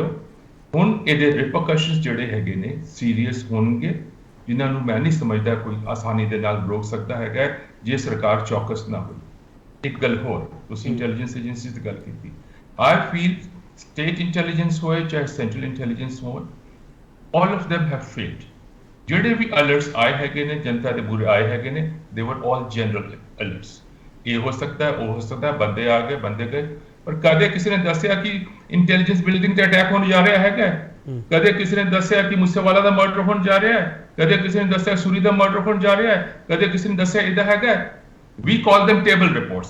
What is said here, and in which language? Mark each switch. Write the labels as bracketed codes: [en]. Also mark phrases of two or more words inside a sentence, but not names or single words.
[pa] ਹੁਣ ਇਹਦੇ ਰਿਪਰਕਸ਼ਨਸ ਜਿਹੜੇ ਹੈਗੇ ਨੇ ਸੀਰੀਅਸ ਹੋਣਗੇ, ਜਿਨ੍ਹਾਂ ਨੂੰ ਮੈਂ ਨਹੀਂ ਸਮਝਦਾ ਕੋਈ ਆਸਾਨੀ ਦੇ ਨਾਲ ਰੋਕ ਸਕਦਾ ਹੈਗਾ ਜੇ ਸਰਕਾਰ ਚੌਕਸ ਨਾ ਹੋਈ। ਇੱਕ ਗੱਲ ਹੋਰ, ਤੁਸੀਂ [en] intelligence agencies [pa] ਦੀ ਗੱਲ ਕੀਤੀ, [en] I feel state intelligence [pa] ਹੋਏ ਚਾਹੇ [en] central intelligence [pa] ਹੋਏ, [en] all of them have failed। [pa] ਜਿਹੜੇ ਵੀ ਅਲਰਟਸ ਆਏ ਹੈਗੇ ਨੇ, ਜਨਤਾ ਦੇ ਬੁਰੇ ਆਏ ਹੈਗੇ ਨੇ, [en] they were all general alerts। [pa] ਇਹ ਹੋ ਸਕਦਾ ਹੈ, ਉਹ ਹੋ ਸਕਦਾ ਹੈ, ਬੰਦੇ ਆ ਗਏ, ਬੰਦੇ ਗਏ, ਪਰ ਕਦੇ ਕਿਸੇ ਨੇ ਦੱਸਿਆ ਕਿ [en] intelligence building [pa] ਤੇ ਅਟੈਕ ਹੋਣ ਜਾ ਰਿਹਾ ਹੈਗਾ, ਕਦੇ ਕਿਸੇ ਨੇ ਦੱਸਿਆ ਕਿ ਮੂਸੇਵਾਲਾ ਦਾ ਮਰਡਰ ਹੋਣ ਜਾ ਰਿਹਾ ਹੈ, ਕਦੇ ਕਿਸੇ ਨੇ ਦੱਸਿਆ ਸੂਰੀ ਦਾ ਮਰਡਰ ਹੋਣ ਜਾ ਰਿਹਾ ਹੈ, ਕਦੇ ਕਿਸੇ ਨੇ ਦੱਸਿਆ ਇਹਦਾ ਹੈਗਾ। [en] we call them table reports.